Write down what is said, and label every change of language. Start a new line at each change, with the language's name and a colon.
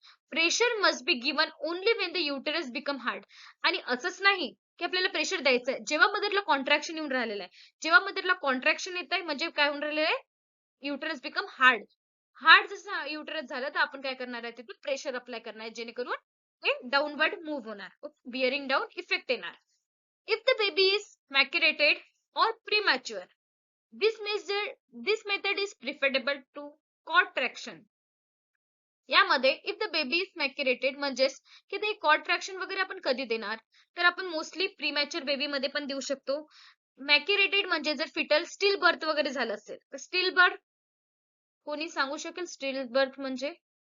English: Pressure must be given only when the uterus become hard.
Marathi: आणि असंच नाही की आपल्याला प्रेशर द्यायचं आहे जेव्हा मदरला कॉन्ट्रॅक्शन येऊन राहिलेलं आहे. जेव्हा मदरला कॉन्ट्रॅक्शन येत आहे म्हणजे काय होऊन राहिलेलं आहे, युटेरस बिकम हार्ड. हार्ड जसं युटेरस झालं तर आपण काय करणार आहे तिथून प्रेशर अप्लाय करणार आहे जेणेकरून हे डाऊनवर्ड मूव्ह होणार, बिअरिंग डाऊन इफेक्ट येणार.
English: If the baby is macerated or premature, this method is preferable to cord traction.
Marathi: यामध्ये
English: if the baby is macerated
Marathi: म्हणजेच की ते कॉर्ड ट्रॅक्शन वगैरे आपण कधी देणार, तर आपण मोस्टली प्रीमॅच्युअर बेबी मध्ये पण देऊ शकतो. मॅक्युरेटेड म्हणजे जर फिटल स्टिल बर्थ वगैरे झालं असेल तर स्टिल बर्थ कोणी सांगू शकेल स्टिल बर्थ म्हणजे?